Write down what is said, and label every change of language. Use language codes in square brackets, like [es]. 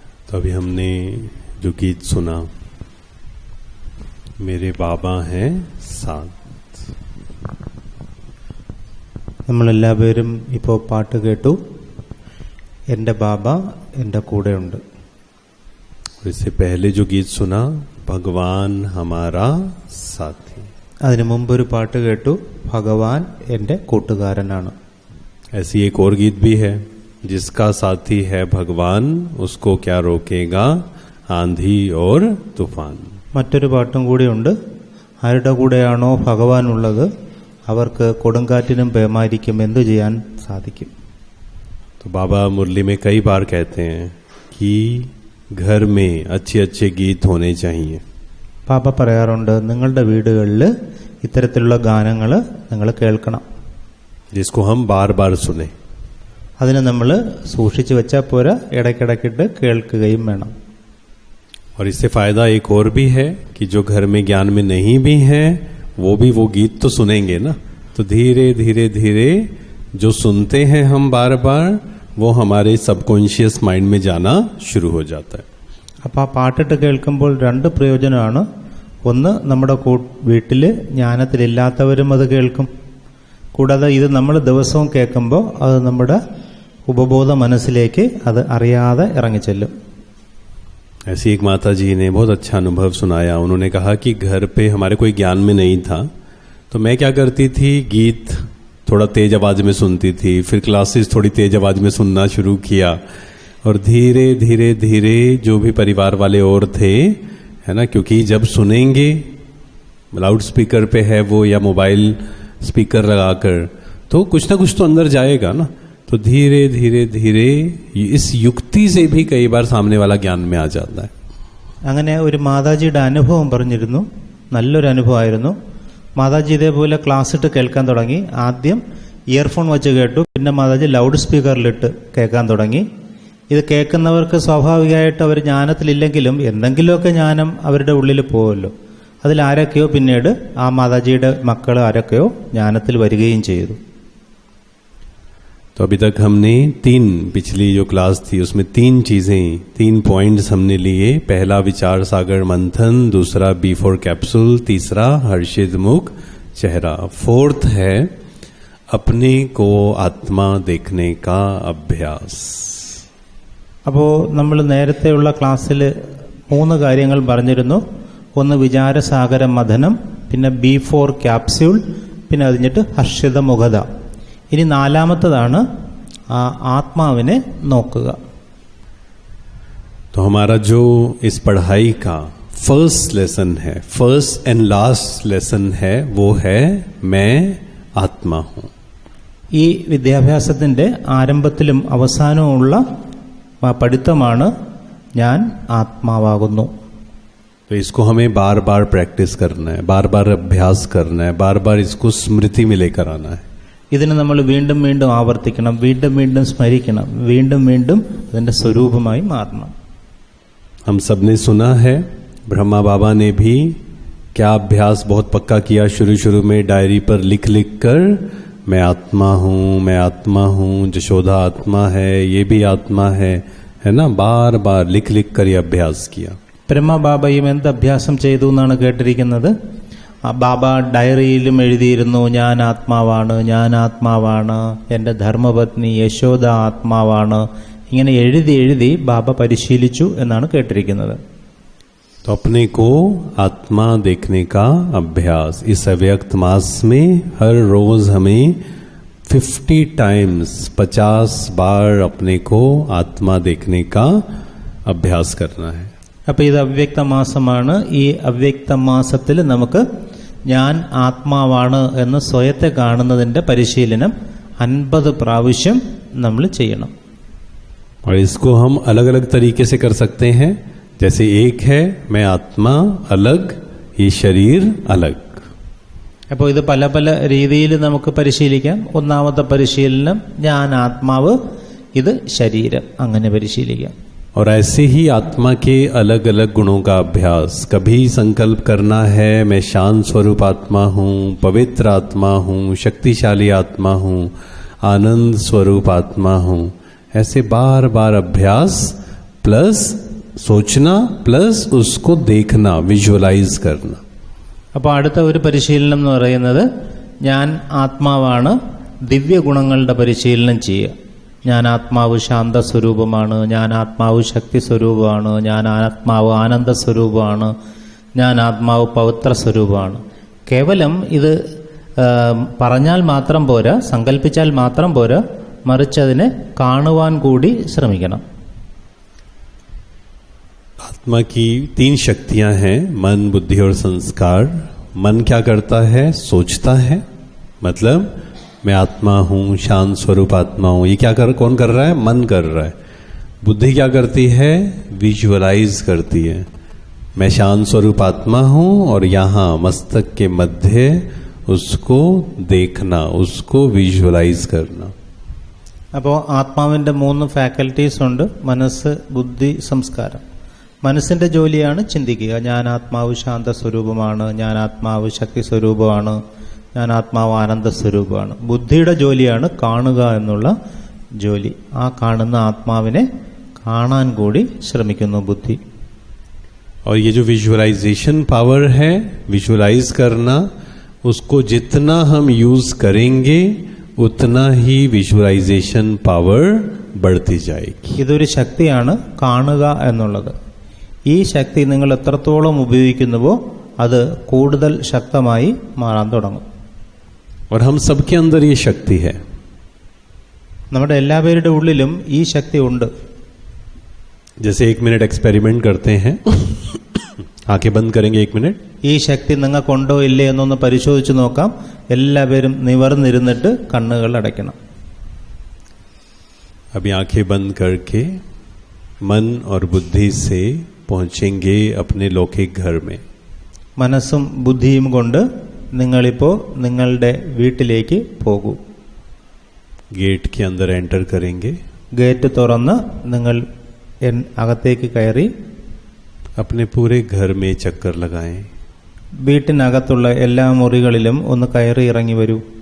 [hi] तो अभी हमने जो गीत सुना, मेरे बाबा हैं साथ. [ml] നമ്മളെല്ലാവരും ഇപ്പോൾ പാട്ട് കേട്ടു. എൻ്റെ ബാബ എൻ്റെ കൂടെയുണ്ട്. [hi] इससे पहले जो गीत सुना, भगवान हमारा साथी. [ml] അതിനു മുമ്പൊരു പാട്ട് കേട്ടു, ഭഗവാൻ എൻ്റെ കൂട്ടുകാരനാണ്. [hi] ऐसी एक और गीत भी है, जिसका साथी है भगवान उसको क्या रोकेगा आंधी और तूफान. [ml] മറ്റൊരു പാട്ടും കൂടിയുണ്ട്, ആരുടെ കൂടെയാണോ ഭഗവാൻ ഉള്ളത് അവർക്ക് കൊടുങ്കാറ്റിനും പേമാരിക്കും എന്തു ചെയ്യാൻ സാധിക്കും. [hi] तो बाबा मुरली में कई बार कहते हैं कि घर में अच्छे अच्छे गीत होने चाहिए. [ml] പാപ്പ പറയാറുണ്ട്, നിങ്ങളുടെ വീടുകളിൽ ഇത്തരത്തിലുള്ള ഗാനങ്ങൾ നിങ്ങൾ കേൾക്കണം. [hi] जिसको हम बार बार सुने. [ml] അതിനെ നമ്മൾ സൂക്ഷിച്ചു വെച്ചാൽ പോരാ, ഇടയ്ക്കിടയ്ക്കിട്ട് കേൾക്കുകയും വേണം. [hi] और इससे फायदा एक और भी है कि जो घर में ज्ञान में नहीं भी हैं वो भी वो गीत तो सुनेंगे ना, तो धीरे धीरे धीरे जो सुनते हैं हम बार बार वो हमारे [en] subconscious mind [hi] में जाना शुरू हो जाता है. [ml] അപ്പോൾ ആ പാട്ടിട്ട് കേൾക്കുമ്പോൾ രണ്ട് പ്രയോജനമാണ്. ഒന്ന്, നമ്മുടെ വീട്ടിൽ ജ്ഞാനത്തിലില്ലാത്തവരും അത് കേൾക്കും. കൂടാതെ ഇത് നമ്മൾ ദിവസവും കേൾക്കുമ്പോൾ അത് നമ്മുടെ ഉപബോധ മനസ്സിലേക്ക് അത് അറിയാതെ ഇറങ്ങിച്ചെല്ലും. [hi] ऐसी एक माता जी ने बहुत अच्छा अनुभव सुनाया. उन्होंने कहा कि घर पे हमारे कोई ज्ञान में नहीं था, तो मैं क्या करती थी, गीत थोड़ा तेज आवाज में सुनती थी, फिर क्लासेस थोड़ी तेज आवाज में सुनना शुरू किया, और धीरे धीरे धीरे जो भी परिवार वाले और थे, है ना, क्योंकि जब सुनेंगे लाउड स्पीकर पे है वो या मोबाइल स्पीकर लगाकर, तो कुछ ना कुछ तो अंदर जाएगा ना. तो धीरे धीरे धीरे इस युक्ति से भी कई बार सामने वाला ज्ञान में आ जाता है. [ml] അങ്ങനെ ഒരു മാതാജിയുടെ അനുഭവം പറഞ്ഞിരുന്നു. നല്ലൊരു അനുഭവമായിരുന്നു. മാതാജി ഇതേപോലെ ക്ലാസ് ഇട്ട് കേൾക്കാൻ തുടങ്ങി. ആദ്യം ഇയർഫോൺ വെച്ച് കേട്ടു, പിന്നെ മാതാജി ലൗഡ് സ്പീക്കറിലിട്ട് കേൾക്കാൻ തുടങ്ങി. ഇത് കേൾക്കുന്നവർക്ക് സ്വാഭാവികമായിട്ട് അവർ ജ്ഞാനത്തിലില്ലെങ്കിലും എന്തെങ്കിലുമൊക്കെ ജ്ഞാനം അവരുടെ ഉള്ളിൽ പോകുമല്ലോ. അതിലാരൊക്കെയോ പിന്നീട് ആ മാതാജിയുടെ മക്കൾ ആരൊക്കെയോ ജ്ഞാനത്തിൽ വരികയും ചെയ്തു. [hi] तो अभी तक हमने पिछली जो क्लास थी उसमें 3 पॉइंट्स हमने लिए. पहला विचार सागर मंथन, दूसरा B4 कैप्सूल, तीसरा हर्षित मुख चेहरा, फोर्थ है अपने को आत्मा देखने का अभ्यास. [ml] അപ്പോൾ നമ്മൾ നേരത്തെയുള്ള ക്ലാസ്സിൽ 3 കാര്യങ്ങൾ പറഞ്ഞിരുന്നു. ഒന്ന് വിചാരസാഗര മഥനം, പിന്നെ B4 ക്യാപ്സ്യൂൾ, പിന്നെ അതിഞ്ഞിട്ട് ഹർഷിത മുഖത. ഇനി നാലാമത്തതാണ് ആത്മാവിനെ നോക്കുക. [hi] तो हमारा जो इस पढ़ाई का फर्स्ट लेसन है, [en] first and last lesson [hi] है, वो है मैं आत्मा हूं. [ml] ഈ വിദ്യാഭ്യാസത്തിന്റെ ആരംഭത്തിലും അവസാനവുമുള്ള പഠിത്തമാണ് ഞാൻ ആത്മാവാകുന്നു. [hi] तो इसको हमें बार बार प्रैक्टिस करना है, बार बार अभ्यास करना है, बार बार इसको स्मृति में लेकर आना है. [ml] ഇതിനെ നമ്മൾ വീണ്ടും വീണ്ടും ആവർത്തിക്കണം, വീണ്ടും വീണ്ടും സ്മരിക്കണം, വീണ്ടും വീണ്ടും അതിന്റെ സ്വരൂപമായി മാറണം. [hi] हम सब ने सुना है, ब्रह्मा बाबा ने भी क्या अभ्यास बहुत पक्का किया शुरू में, डायरी पर लिख लिख कर मैं आत्मा हूं, मैं आत्मा हूं, जशोदा आत्मा है, ये भी आत्मा है ना, बार बार लिख लिख कर ये अभ्यास किया. [ml] ബ്രഹ്മ ബാബയും എന്ത് അഭ്യാസം ചെയ്തു എന്നാണ് കേട്ടിരിക്കുന്നത്. ബാബ ഡയറിയിലും എഴുതിയിരുന്നു, ഞാൻ ആത്മാവാണ്, ഞാൻ ആത്മാവാണ്, എൻ്റെ ധർമ്മപത്നി യശോദ ആത്മാവാണ്. ഇങ്ങനെ എഴുതി എഴുതി ബാബ പരിശീലിച്ചു എന്നാണ് കേട്ടിരിക്കുന്നത്. [hi] तो अपने को आत्मा देखने का अभ्यास इस अव्यक्त मास में हर रोज हमें [en] 50 times [hi] 50 बार अपने को आत्मा देखने का अभ्यास करना है. [ml] അപ്പൊ ഇത് അവ്യക്ത മാസമാണ്. ഈ അവ്യക്ത മാസത്തിൽ നമുക്ക് ഞാൻ ആത്മാവാണ് എന്ന് സ്വയത്തെ കാണുന്നതിന്റെ പരിശീലനം 50 പ്രാവശ്യം നമ്മൾ ചെയ്യണം. [hi] और इसको हम अलग अलग तरीके से कर सकते हैं. जैसे एक है मैं आत्मा अलग, ये शरीर अलग. [ml] അപ്പോൾ ഇത് പല പല രീതിയിൽ നമുക്ക് പരിശീലിക്കാം. ഒന്നാമത്തെ പരിശീലനം ഞാൻ ആത്മാവ്, ഇത് ശരീരം, അങ്ങനെ പരിശീലിക്കാം. [hi] और ऐसे ही आत्मा के अलग अलग गुणों का अभ्यास. कभी संकल्प करना है मैं शांत स्वरूप आत्मा हूँ, पवित्र आत्मा हूँ, शक्तिशाली आत्मा हूँ, आनंद स्वरूप आत्मा हूँ. ऐसे बार बार अभ्यास प्लस सोचना प्लस उसको देखना, विजुअलाइज करना. [ml] അപ്പോൾ അടുത്ത ഒരു പരിശീലനം എന്ന് പറയുന്നത് ഞാൻ ആത്മാവാണ്, ദിവ്യ ഗുണങ്ങളുടെ പരിശീലനം ചെയ്യുക. ഞാൻ ആത്മാവ് ശാന്ത സ്വരൂപമാണ്, ഞാൻ ആത്മാവ് ശക്തി സ്വരൂപമാണ്, ഞാൻ ആത്മാവ് ആനന്ദ സ്വരൂപമാണ്, ഞാൻ ആത്മാവ് പവിത്ര സ്വരൂപമാണ്. കേവലം ഇത് പറഞ്ഞാൽ മാത്രം പോരാ, സങ്കല്പിച്ചാൽ മാത്രം പോരാ, മറിച്ച് അതിനെ കാണുവാൻ കൂടി ശ്രമിക്കണം. [hi] आत्मा की 3 शक्तियां हैं, मन, बुद्धि और संस्कार. मन क्या करता है? सोचता है. मतलब मैं आत्मा हूं, शांत स्वरूप आत्मा हूं. ये क्या कौन कर रहा है? मन कर रहा है. बुद्धि क्या करती है? विजुअलाइज करती है. मैं शांत स्वरूप आत्मा हूं और यहां मस्तक के मध्य उसको देखना, उसको विजुअलाइज करना. [ml] അപ്പോൾ ആത്മാവിന്റെ 3 ഫാക്കൽറ്റീസ് ഉണ്ട്: മനസ്സ്, ബുദ്ധി, സംസ്കാരം. മനസ്സിന്റെ ജോലിയാണ് ചിന്തിക്കുക. ഞാൻ ആത്മാവ് ശാന്ത സ്വരൂപമാണ്, ഞാൻ ആത്മാവ് ശക്തി സ്വരൂപമാണ്, ഞാൻ ആത്മാവ് ആനന്ദ സ്വരൂപമാണ്. ബുദ്ധിയുടെ ജോലിയാണ് കാണുക എന്നുള്ള ജോലി. ആ കാണുന്ന ആത്മാവിനെ കാണാൻ കൂടി ശ്രമിക്കുന്നു ബുദ്ധി. [hi] और ये जो [en] visualization power [hi] है, विजुअलाइज करना, उसको जितना हम यूज करेंगे उतना ही विजुअलाइजेशन पावर बढ़ती जाएगी. [ml] ഇതൊരു ശക്തിയാണ് കാണുക എന്നുള്ളത്. ഈ ശക്തി നിങ്ങൾ എത്രത്തോളം ഉപയോഗിക്കുന്നുവോ അത് കൂടുതൽ ശക്തമായി മാറാൻ തുടങ്ങും. [hi] और हम सबके अंदर ये शक्ति है. [ml] നമ്മുടെ എല്ലാവരുടെ ഉള്ളിലും ഈ ശക്തി ഉണ്ട്. [hi] जैसे 1 मिनट एक्सपेरिमेंट करते हैं. आंखें बंद करेंगे 1 मिनट. [ml] ഈ ശക്തി നിങ്ങൾക്കുണ്ടോ ഇല്ലേ എന്നൊന്ന് പരിശോധിച്ച് നോക്കാം. എല്ലാവരും നിവർന്നിരുന്നിട്ട് കണ്ണുകൾ അടയ്ക്കണം. [hi] अभी आंखें बंद करके मन और बुद्धि से पहुंचेंगे अपने लौकिक घर में. [ml] മനസ്സും ബുദ്ധിയും കൊണ്ട് നിങ്ങളിപ്പോ നിങ്ങളുടെ വീട്ടിലേക്ക് പോകൂ. [hi] गेट के अंदर एंटर करेंगे. [ml] ഗേറ്റ് തുറന്ന് നിങ്ങൾ അകത്തേക്ക് കയറി [hi] अपने पूरे घर में चक्कर लगाएं. [ml] വീട്ടിനകത്തുള്ള എല്ലാ മുറികളിലും ഒന്ന് കയറി ഇറങ്ങി വരൂ.